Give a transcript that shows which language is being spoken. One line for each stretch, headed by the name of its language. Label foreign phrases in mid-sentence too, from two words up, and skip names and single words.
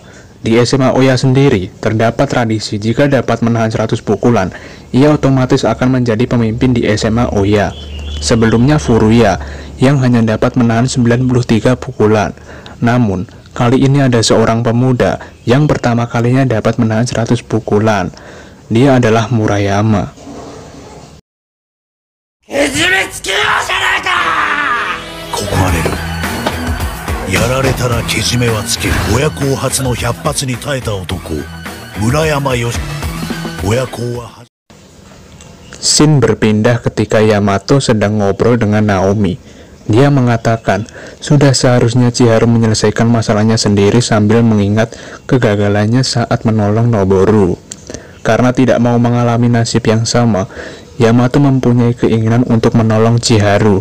Indonesian: Di SMA Oya sendiri, terdapat tradisi jika dapat menahan 100 pukulan, ia otomatis akan menjadi pemimpin di SMA Oya. Sebelumnya Furuya, yang hanya dapat menahan 93 pukulan. Namun, kali ini ada seorang pemuda yang pertama kalinya dapat menahan 100 pukulan. Dia adalah Murayama.
Japanese: ここまでやられたらけじめはつける。親子初の100発に耐えた男、村山よし。親子は
Indonesian: Scene berpindah ketika Yamato sedang ngobrol dengan Naomi. Dia mengatakan, sudah seharusnya Chiharu menyelesaikan masalahnya sendiri sambil mengingat kegagalannya saat menolong Noboru. Karena tidak mau mengalami nasib yang sama, Yamato mempunyai keinginan untuk menolong Chiharu.